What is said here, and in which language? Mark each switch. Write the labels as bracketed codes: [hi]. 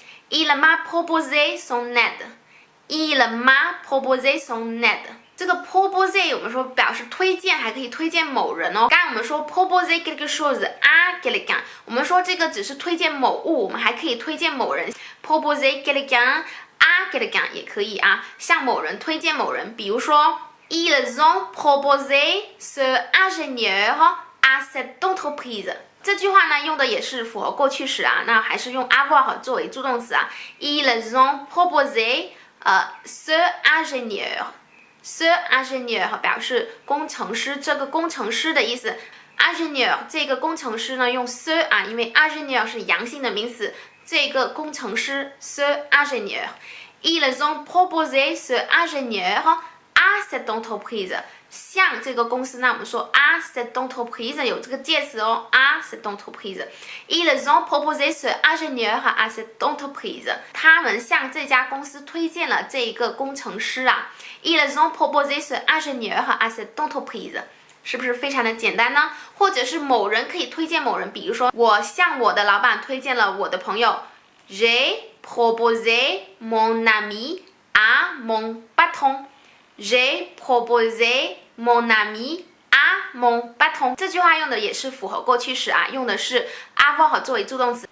[fr] il m'a proposé son aide，il m'a proposé son aide。 [zh] 这个 proposer 我们说表示推荐，还可以推荐某人哦。刚才我们说 [fr] proposer quelque chose à quelqu'un， [zh] 我们说这个只是推荐某物，我们还可以推荐某人。 proposer quelqu'un à quelqu'un 也可以啊，向某人推荐某人。比如说 [fr] ils ont proposé ce ingénieur à cette entreprise。 [zh] 这句话呢用的也是符合过去时啊，那还是用 avoir 作为助动词啊。 [fr] ils ont proposé ce ingénieur。ce ingénieur [zh] 表示工程师，这个工程师的意思。 [fr] ingénieur 这个工程师呢用 ce 啊，因为 ingénieur 是阳性的名词，这个工程师 ce ingénieur。ils ont proposé ce ingénieur à cette entreprise， 向这个公司，那我们说 à cette entreprise 有这个介词哦 à cette entreprise。ils ont proposé ce ingénieur à cette entreprise， 他们向这家公司推荐了这个工程师啊。 ils ont proposé ce ingénieur à cette entreprise， 是不是非常的简单呢？ [zh] 或者是某人可以推荐某人，比如说我向我的老板推荐了我的朋友 [fr] j'ai proposé mon ami à mon patron。 [zh] j'ai proposé mon ami à mon patron， 这句话用的也是符合过去时啊，用的是 avoir 作为助动词。